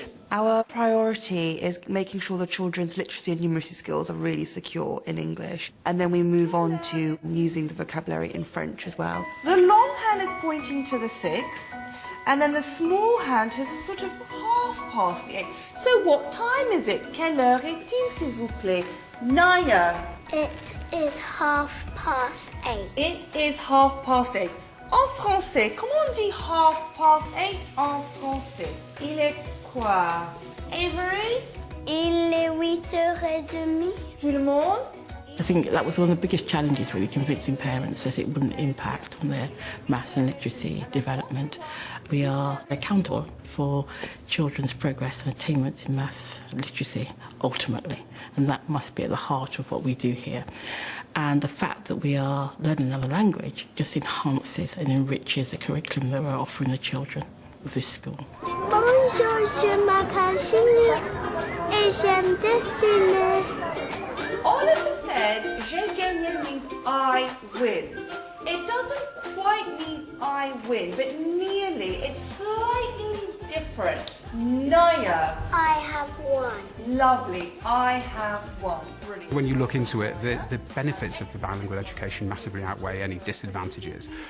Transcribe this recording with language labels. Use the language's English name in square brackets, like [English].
[English] Our priority is making sure the children's literacy and numeracy skills are really secure in English. And then we move on to using the vocabulary in French as well. The long hand is pointing to the 6, and then the small hand has sort of half past the 8. So what time is it? [French] Quelle heure est-il, s'il vous plaît? Naya. [English] It is 8:30. It is 8:30. [French] En français, comment on dit 8:30 en français? Il est quoi? Avery? Il est 8:30. Tout le monde? [English] I think that was one of the biggest challenges, really, convincing parents that it wouldn't impact on their maths and literacy development. We are accountable for children's progress and attainment in maths and literacy, ultimately, and that must be at the heart of what we do here. And the fact that we are learning another language just enhances and enriches the curriculum that we're offering the children of this school. [French] Bonjour, je m'appelle Chini et j'aime dessiner. [English] Oliver said, [French] j'ai gagné [English] means I win. It doesn't quite mean I win, but nearly. It's slightly different. Naya. I have won. Lovely. I have won. Brilliant. When you look into it, the benefits of the bilingual education massively outweigh any disadvantages.